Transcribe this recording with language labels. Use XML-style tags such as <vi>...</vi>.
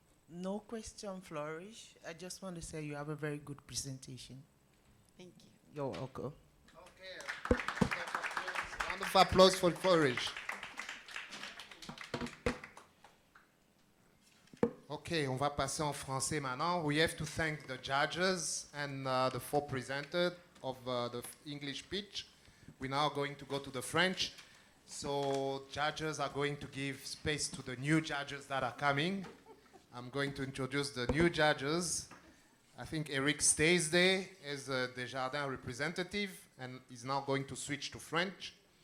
<en>No question, Flourish. I just want to say you have a very good presentation. Thank you. You're welcome. Okay. Round of applause for Flourish.</en> <fr>Okay, on va passer en français maintenant.</fr> <en>We have to thank the judges and the four presenters of the English pitch. We're now going to go to the French. So judges are going to give space to the new judges that are coming. I'm going to introduce the new judges. I think Eric stays there as a Desjardins representative and is now going to switch to French.</en>